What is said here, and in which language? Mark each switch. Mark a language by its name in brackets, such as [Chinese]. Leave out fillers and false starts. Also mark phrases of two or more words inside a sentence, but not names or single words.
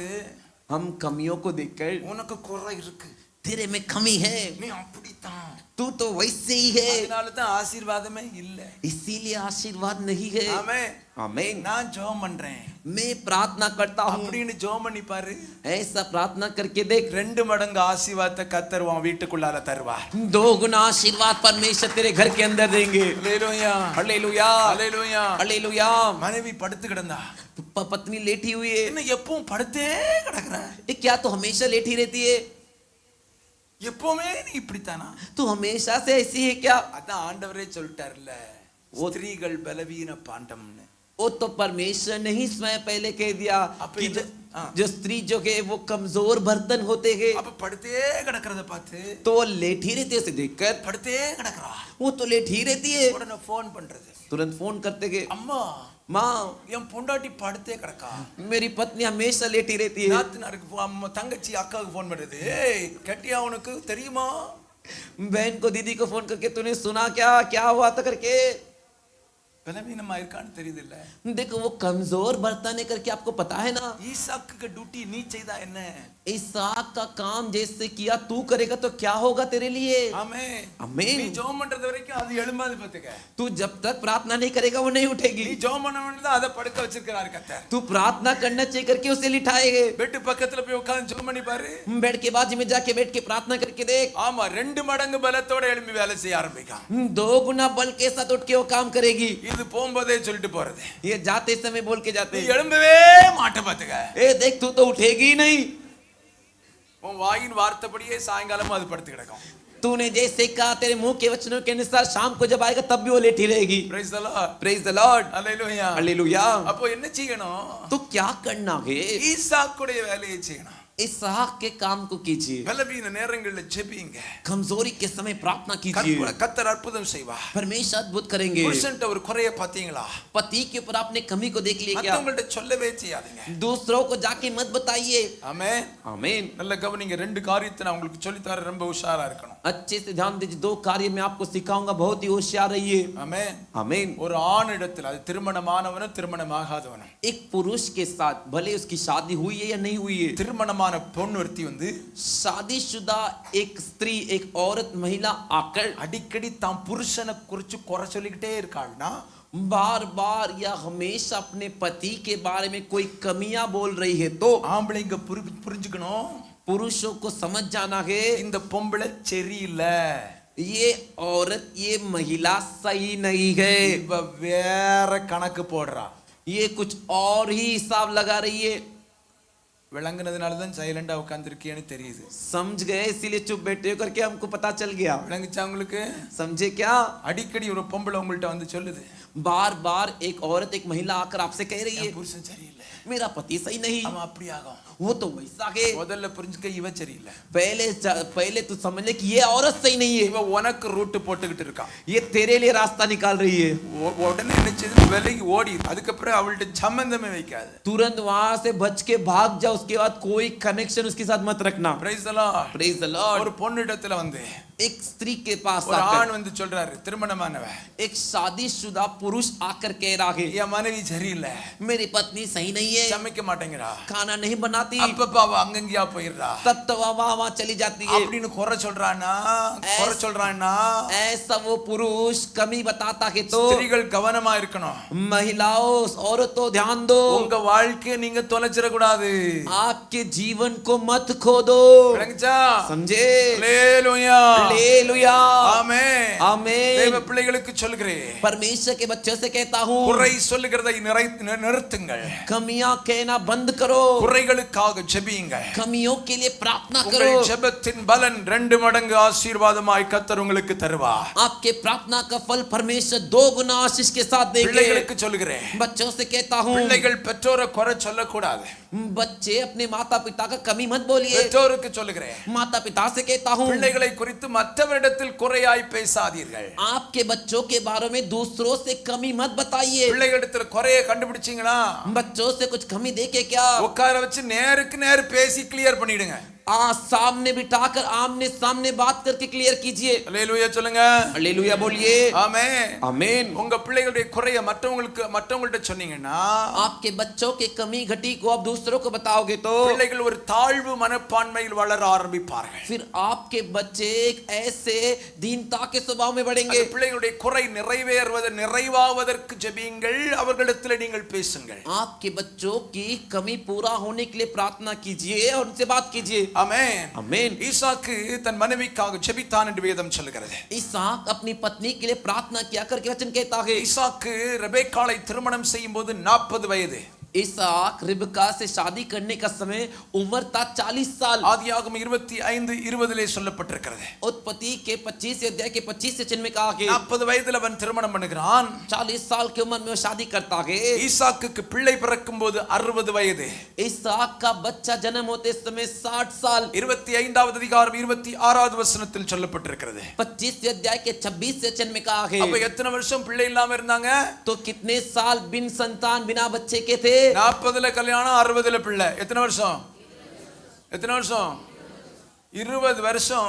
[Hindi] हम कमियों को देखकर [Tamil] உனக்கு குறை இருக்கு [Hindi] तेरे में कमी है [Tamil] நீ அப்படித்தான் [Hindi] तू तो वैसे ही है [Tamil] அதனால தான் ஆசீர்வாதமே இல்ல [Hindi] इसीलिए आशीर्वाद नहीं है [Tamil] ஆமென் [Hindi] आमीन [Tamil] நான் ஜெபம் பண்றேன் [Hindi] मैं प्रार्थना करता हूँ [Tamil] அப்படின்னு ஜெபம் பண்ணி பாரு [Hindi] ऐसा प्रार्थना करके देख [Tamil] 2 மடங்கு ஆசீர்வாதத்தை கர்த்தர் உன் வீட்டுக்குள்ளார தருவார் [Hindi] दो गुना आशीर्वाद परमेश्वर तेरे घर के अंदर देंगे [Tamil] அல்லேலூயா [Hindi] हालेलुया [Tamil] அல்லேலூயா [Hindi] हालेलुया [Tamil] மனைவி படுத்து கிடந்தா [Hindi] पत्नी लेटी हुई है [Tamil] என்ன எப்பவும் படுத்தே கிடக்குற [Hindi] ये क्या तो हमेशा लेटी रहती है [Tamil] எப்பவுமே நீ இப்படித்தானா [Hindi] तू हमेशा से ऐसी है क्या [Tamil] அதான் ஆண்டவரே சொல்லிட்டார்ல ஸ்திரீகள் பலவீன பாண்டம்னு [Hindi] वो तो परमेश्वर ने ही स्वयं पहले कह दिया अब कि इधर- हाँ। जो स्त्री जो है वो कमजोर बर्तन होते हैं [Tamil] அப்ப படுத்தே கிடக்கிறத பார்த்து [Hindi] तो वो लेटी रहती है उसे देखकर [Tamil] படுத்தே கிடக்குறா [Hindi] वो तो लेटी रहती है [Tamil] உடனே ஃபோன் பண்றது [Hindi] तुरंत फोन करते गए [Tamil] அம்மா [Hindi] माँ [Tamil] என் பொண்டாட்டி படுத்தே கிடக்கா [Hindi] मेरी पत्नी हमेशा लेटी रहती है [Tamil] நாத்தனாருக்கு அம்மா தங்கச்சி அக்காவுக்கு ஃபோன் பண்றது ஏய் கட்டியா உனக்கு தெரியுமா [Hindi] बहन को दीदी को फोन करके तूने सुना क्या हुआ था करके [Tamil] பலவீனமா இருக்கான்னு தெரியுது இல்ல [Hindi] देखो वो कमजोर बर्तन है करके आपको पता है ना [Tamil] ஈசாக்கு டியூட்டி நீ செய்தா என்ன [Hindi] इसहाक का काम जैसे किया तू करेगा तो क्या होगा तेरे लिए [Tamil] ஆமென் [Hindi] आमीन [Tamil] நீ ஜெபம் பண்றது வரைக்கும் அது எழும்பாது பாத்துக்க [Hindi] तू जब तक प्रार्थना नहीं करेगा वो नहीं उठेगी [Tamil] நீ ஜெபம் பண்ண வேண்டியது அதை படுக்க வச்சிருக்காரு கர்த்தர் [Hindi] तू प्रार्थना करना चाहिए करके उसे लिटाएंगे [Tamil] பெட் பக்கத்துல போய் உட்கார்ந்து ஜெபம் பண்ணி பாரு [Hindi] बेड के बाजू में जाके बैठ के प्रार्थना करके देख [Tamil] ஆமா 2 மடங்கு பலத்தோட எழும்பி வேலை செய்ய ஆரம்பிக்கும் [Hindi] दो गुना बल के साथ उठ के वो काम करेगी [Tamil] இது போகும்போதே சொல்லிட்டு போறது [Hindi] ये जाते समय बोल के जाते [Tamil] நீ [Hindi] हैं, [Tamil] எழும்பவே மாட்ட பாத்துக்க [Hindi] ए देख तू तो उठेगी ही नहीं [Tamil] உன் வாயின் வார்த்தைப்படியே சாயங்காலமும் அது படுத்து கிடக்கும் [Hindi] तूने जैसे कहा तेरे मुंह के वचनों के अनुसार शाम को जब आएगा तब भी वो लेटी रहेगी [English] Praise the Lord Praise the Lord [Tamil] அல்லேலூயா [Hindi] हालेलुया [Tamil] அப்போ என்ன செய்யணும் [Hindi] तो क्या करना है [Tamil] ஈசாக்குடைய வேலையை செய்யணும் [Hindi] इसहाक के काम को कीजिए [Tamil] பலவீன நேரங்கள்ல ஜெபிங்க [Hindi] कमजोरी के समय प्रार्थना कीजिए [Tamil] கர்த்தர் அற்புதம் செய்வார் [Hindi] परमेश्वर अद्भुत करेंगे [Tamil] புருஷன்ட்ட ஒரு குறைய பாத்தீங்களா [Hindi] पति के ऊपर आपने कमी को देख लिया क्या [Tamil] மத்தவங்கள்ட்ட சொல்லவே செய்யாதீங்க [Hindi] दूसरों को जाके मत बताइए [Tamil] ஆமென் [Hindi] आमीन [Tamil] நல்ல கவனிங்க 2 காரியத்தை நான் உங்களுக்கு சொல்லி தர ரொம்ப உஷாரா இருக்கணும் [Hindi] अच्छे से ध्यान दीजिए 2 कार्य मैं आपको सिखाऊंगा बहुत ही होशियार रहिए [Tamil] ஆமென் [Hindi] आमीन [Tamil] ஒரு ஆணிடத்தில் அது திருமணமானவனும் திருமணமாகாதவனும் [Hindi] एक पुरुष के साथ भले उसकी शादी हुई है या नहीं हुई है [Tamil] திருமணமான பொண்ணு ஒருத்தி வந்து [Hindi] शादीशुदा एक स्त्री एक औरत महिला आकर [Tamil] அடிக்கடி தான் புருஷனை குறிச்சு குறை சொல்லிக்கிட்டே இருக்காள்னா [Hindi] बार बार या हमेशा अपने पति के बारे में कोई कमियां बोल रही है तो [Tamil] ஆம்பளைங்க புரிஞ்சுக்கணும் [Hindi] पुरुषों को समझ जाना है [Tamil] இந்த பொம்பளை சரியில்லை [Hindi] ये औरत ये महिला सही नहीं है [Tamil] இவ வேற கணக்கு போடுறா [Hindi] ये कुछ और ही हिसाब लगा रही है [Tamil] விளங்குனதுனால தான் சைலண்டா உட்கார்ந்திருக்கேன்னு தெரியுது [Hindi] समझ गए इसीलिए चुप बैठे हो करके हमको पता चल गया [Tamil] விளங்குச்சா உங்களுக்கு [Hindi] समझे क्या [Tamil] அடிக்கடி ஒரு பொம்பளை உங்கள்ட்ட வந்து சொல்லுது [Hindi] बार बार एक औरत एक महिला आकर आपसे कह रही है [Tamil] என் புருஷன் சரியில்லை [Hindi] मेरा पति सही नहीं [Tamil] அவன் அப்படி ஆகும் [Hindi] वो तो वैसा है। [Tamil] முதல்ல புரிஞ்சுக்க இவ சரியில்லை, [Hindi] पहले तो समझ ले कि ये औरत सही नहीं है, [Tamil] இவ உனக்கு ரூட் போட்டுக்கிட்டு இருக்கா, [Hindi] ये तेरे लिए रास्ता निकाल रही है। [Tamil] உடனே என்ன செய்து விலகி ஓடி, அதுக்கப்புறம் அவள்கிட்ட சம்பந்தமே வைக்காது, [Hindi] तुरंत वहां से बच के भाग जा, उसके बाद कोई कनेक्शन उसके साथ मत रखना। [English] Praise the Lord. Praise the Lord. [Tamil] ஒரு பொண்ணிடத்துல வந்து [Hindi] एक स्त्री के पास [Tamil] ஒரு [Hindi] आकर [Tamil] ஆண் வந்து சொல்றாரு, திருமணமானவ, [Hindi] एक शादीशुदा पुरुष आकर कह रहा है, [Tamil] என் மனைவி சரியில்லை, [Hindi] मेरी पत्नी सही नहीं है, [Tamil] சமைக்க மாட்டேங்கிறா, [Hindi] खाना नहीं बनाती, [Tamil] அப்பப்பா அவ அங்கங்கயா போயிடுறா, [Hindi] तब तो वहां चली जाती है, [Tamil] அப்படின்னு குறை சொல்றானா, [Hindi] ऐसा वो पुरुष कमी बताता है। तो [Tamil] ஸ்திரீகள் கவனமா இருக்கணும், [Hindi] महिलाओं औरतों ध्यान दो, [Tamil] உங்க வாழ்க்கையை நீங்க தொலைச்சிட கூடாது, [Hindi] आपके जीवन को मत खो दो। [Tamil] விளங்குச்சா? [Hindi] समझे? [Tamil] ஹalleluya, [Hindi] हालेलुया, [Tamil] ஆமென், [Hindi] आमीन। [Tamil] தேவ பிள்ளைகளுக்கு சொல்கிறேன், [Hindi] परमेश्वर के बच्चों से कहता हूँ, [Tamil] குறை சொல்லுகிறதை நிறுத்துங்கள், [Hindi] कमियां कहना बंद करो, [Tamil] குறைகளுக்காக ஜெபியுங்கள், [Hindi] कमियों के लिए प्रार्थना [Tamil] உங்கள் [Hindi] करो, [Tamil] ஜெபத்தின் பலன் 2 மடங்கு ஆசீர்வாதமாய் கர்த்தர் உங்களுக்கு தருவார்। [Hindi] आपके प्रार्थना का फल परमेश्वर 2 गुना आशीष के साथ देंगे। [Tamil] பிள்ளைகளுக்கு சொல்கிறேன், [Hindi] बच्चों से कहता हूँ, [Tamil] பிள்ளைகள் பெற்றோரை குறை சொல்லக்கூடாது, [Hindi] बच्चे अपने माता पिता का कमी मत बोलिए। [Tamil] பெற்றோருக்கு சொல்கிறேன், [Hindi] माता पिता से कहता हूँ, [Tamil] பிள்ளைகளை குறித்து மற்றவரிடத்தில் குறையாய் பேசாதீர்கள், [Hindi] आपके बच्चों के बारे में दूसरों से कमी मत बताइए। [Tamil] பிள்ளைகளிடத்தில் குறையை கண்டுபிடிச்சீங்களா, [Hindi] बच्चों से कुछ कमी देखे क्या, [Tamil] உட்கார வச்சு நேருக்கு நேர் பேசி கிளியர் பண்ணிடுங்க, [Hindi] सामने बिठाकर आमने सामने बात करके क्लियर कीजिए। [Tamil] ஹalleluya சொல்லுங்க, [Hindi] हालेलुया बोलिए, [Tamil] ஆமென், [Hindi] आमीन। [Tamil] உங்க பிள்ளைகளுடைய குறையை மற்றவங்கள்ட்ட சொன்னீங்கன்னா, [Hindi] आपके बच्चों के कमी घटी को आप दूसरों को बताओगे तो [Tamil] பிள்ளைகள் ஒரு தாழ்வு மனப்பான்மையில் வளர ஆரம்பிப்பார்கள், [Hindi] फिर आपके बच्चे एक ऐसे दीनता के स्वभाव में बढ़ेंगे। [Tamil] அந்த பிள்ளைகளுடைய குறை நிறைவாவதற்கு ஜெபியுங்கள், அவர்களிடத்தில் நீங்கள் பேசுங்கள், [Hindi] आपके बच्चों की कमी पूरा होने के लिए प्रार्थना कीजिए और उनसे बात कीजिए। [Tamil] ஆமென், [Hindi] आमीन। [Tamil] ஈசாக்கு தன் மனைவிக்காக ஜெபித்தான் என்று வேதம் சொல்கிறது, [Hindi] इसहाक अपनी पत्नी के लिए प्रार्थना किया करके वचन कहता है। [Tamil] ஈசாக்கு ரெபெக்காளை திருமணம் செய்யும்போது 40 வயது, [Hindi] इसहाक रिबका से शादी करने का समय उम्र था 40 साल। [Tamil] ஆதியாகமம் 25:20 சொல்லப்பட்டிருக்கிறது, [Hindi] उत्पत्ति के 25 अध्याय के 25 वचन में कहा है [Tamil] 40 வயதில் அவன் திருமணம் பண்ணுகிறான், [Hindi] 40 साल की उम्र में वो शादी करता है। [Tamil] ஈசாக்குக்கு பிள்ளை பிறக்கும்போது 60 வயது, [Hindi] इसहाक का बच्चा जन्म होते समय 60 साल। [Tamil] 25வது அதிகாரம் 26வது வசனத்தில் சொல்லப்பட்டிருக்கிறது, [Hindi] 25 अध्याय के 26 वचन में कहा है, [Tamil] அப்ப எத்தனை வருஷம் பிள்ளை இல்லாம இருந்தாங்க, [Hindi] तो कितने साल बिन संतान बिना बच्चे के थे। [Tamil] 40ல கல்யாணம், 60ல பிள்ளை, எத்தனை வருஷம் 20 வருஷம்,